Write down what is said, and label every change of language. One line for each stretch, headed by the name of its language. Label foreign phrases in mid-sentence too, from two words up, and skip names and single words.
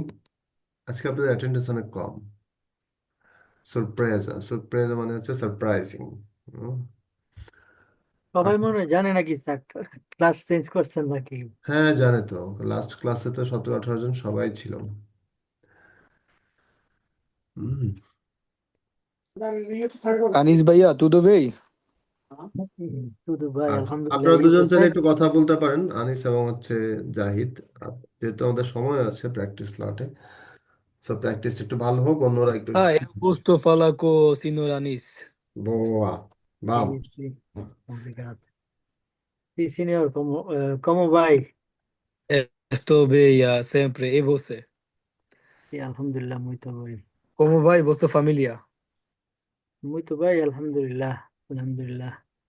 Bangla: আজকে আপনাদের অ্যাটেন্ডেন্স অনেক কম।
English: surprise, surprise
Bangla: মানে হচ্ছে সারপ্রাইজিং। সবাই মনে হয় জানে নাকি স্যার
English: class change
Bangla: করছেন নাকি? হ্যাঁ, জানে তো,
English: last classে
Bangla: তো 17-18 জন সবাই ছিল। হুম। Anis Bhaiya,
Portuguese: tudo bem?
Bangla: শুধু ভাই আচ্ছা, আলহামদুলিল্লাহ, আপনারা এই দুজন বলতে চাইলে একটু কথা বলতে পারেন, আনিস এবং হচ্ছে জাহিদ। যেহেতু আমাদের সময় আছে
English: practice slotে, so practiceটা
Bangla: একটু ভালো হোক, অন্যরা একটু।
Portuguese: Eu gosto de falar com o senhor Anis. বোয়া বাব। sim, sim. Obrigado. Sim, senhor, como vai? Estou bem sempre. E você? Sim, alhamdulillah, muito bem. Como vai vossa família? Muito bem, alhamdulillah, alhamdulillah.